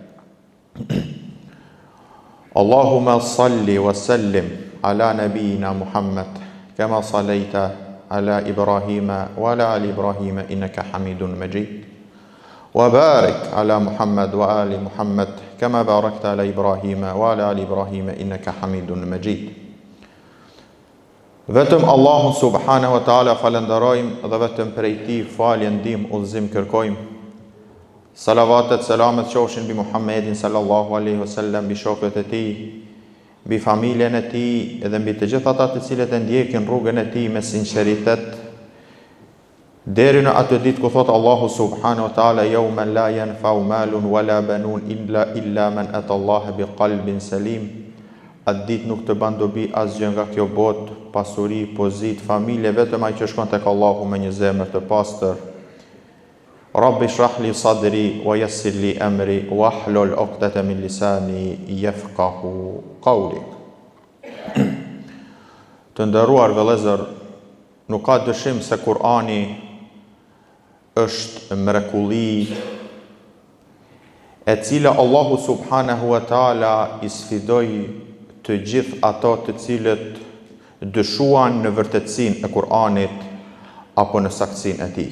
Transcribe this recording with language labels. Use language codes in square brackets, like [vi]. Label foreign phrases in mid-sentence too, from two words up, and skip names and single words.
[ar] اللهم صل وسلم على نبينا محمد كما صليت على إبراهيم وعلى آل إبراهيم إنك حميد مجيد وبارك على محمد وآل محمد كما باركت على إبراهيم وعلى آل إبراهيم إنك حميد مجيد. [sq] Vetëm Allahun [ar] سبحانه وتعالى [sq] falenderojmë dhe vetëm prej tij falje, ndihmë, udhëzim kërkojmë. Salavatet, selamet qofshin mbi Muhammedin [ar] صلى الله عليه وسلم, [sq] mbi shokët e tij, mbi familjen e tij dhe mbi të gjithë ata të cilët e ndjekin rrugën e tij me sinqeritet deri në atë ditë ku thot Allahu [ar] سبحانه وتعالى يوم لا ينفع مال ولا بنون إلا من أتى الله بقلب سليم. [sq] Atë ditë nuk të ban dobi asgjë nga kjo botë, pasuri, pozit, familje, vetëm ai që shkon tek Allahu me një zemër të pastër. [ar] رب اشرح لي صدري ويسر لي أمري واحلل عقدة من لساني يفقهوا قولي. [sq] Të nderuar vëllezër, nuk ka dyshim se Kurani është mrekulli e cila Allahu [ar] سبحانه وتعالى [sq] i sfidoi të gjithë ato të cilët dyshuan në vërtetësinë e Kur'anit apo në saktësinë e tij.